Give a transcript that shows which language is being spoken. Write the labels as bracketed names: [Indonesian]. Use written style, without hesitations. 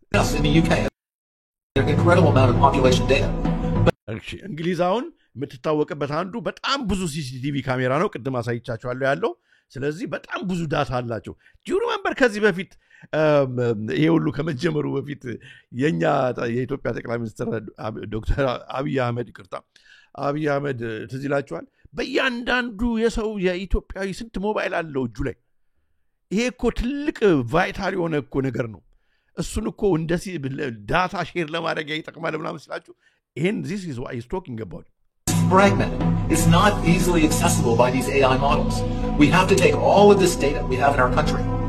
[English] NHS in the UK has an incredible amount of population data. [Amharic] እሺ እንግሊዝ አሁን የምትታወቅበት አንዱ በጣም ብዙ ሲሲቲቪ ካሜራ ነው ቅድም አሳይቻችኋለሁ ያለው ስለዚህ በጣም ብዙ ዳታ አላቸው ጁሪ መንበር ከዚህ በፊት ይሄ ሁሉ ከመጀመሩ በፊት የኛ የኢትዮጵያ ጠቅላይ ሚኒስትር ዶክተር አብይ አህመድ አብይ አህመድ ትዝ ይላችኋል በእያንዳንዱ የሰው የኢትዮጵያዊ ስንት ሞባይል አለው እጁ ላይ ይሄ እኮ ትልቅ ቫይታል የሆነ እኮ ነገር ነው እሱን እኮ እንደዚህ ዳታ ሼር ለማድረግ ይጠቅማል ምናምን ስላችሁ ይሄን [English] this is what he's talking about. Fragmented. It's not easily accessible by these AI models. We have to take all of this data we have in our country.